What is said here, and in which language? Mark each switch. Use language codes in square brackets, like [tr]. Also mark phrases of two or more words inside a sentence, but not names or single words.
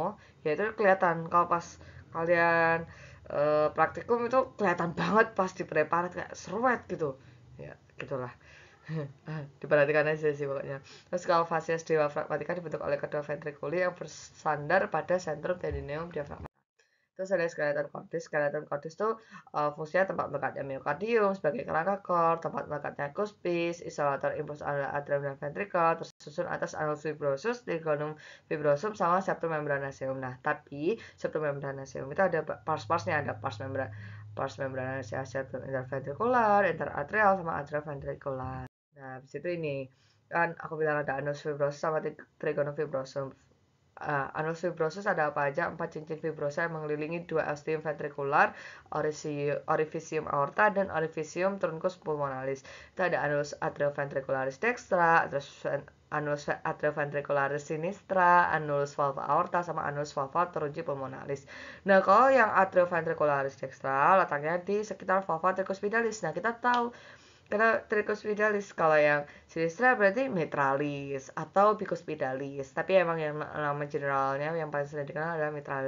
[id] Ya itu kelihatan kalau pas kalian praktikum itu kelihatan banget pas di preparat kayak seruet gitu. Ya, gitulah. Diperhatikan aja sih pokoknya. Terus kalau fasies diafragmatika dibentuk oleh kedua ventrikuli yang bersandar pada [la] sentrum tendineum [id] diafragma. Terus ada [la] skeleton cordis. Skeleton cordis [id] itu fungsinya tempat melekatnya myocardium sebagai kerangka core, tempat melekatnya cuspis, isolator impuls atrium dan ventricle, terus susun atas [la] annulus fibrosus, trigonum fibrosum [id] sama [la] septum membranaceum. [id] Nah, tapi [la] septum membranaceum [id] itu ada pars-parsnya, ada [la] pars membranaceum, septum interventricular, [id] interatrial sama atrioventricular. Nah, habis itu ini kan aku bilang ada [la] annulus fibrosus [id] sama [la] trigonum fibrosum. Annulus fibrosus [id] ada apa aja? 4 cincin fibrosa yang mengelilingi dua ostium ventrikular, orifisium aorta, dan orifisium [la] truncus pulmonalis. [id] Itu ada [la] annulus atrioventricularis dextra, [id] terus [la] annulus atrioventricularis sinistra, annulus valva aorta, [id] sama [la] annulus valva trunci pulmonalis. [id] Nah, kalau yang [la] atrioventricularis dextra [id] letaknya di sekitar [la] valva tricuspidalis. [id] Nah, kita tahu karena tricuspidalis, kalau yang sinistra berarti mitralis atau bicuspidalis. Tapi emang yang nama generalnya yang paling sering dikenal adalah mitralis.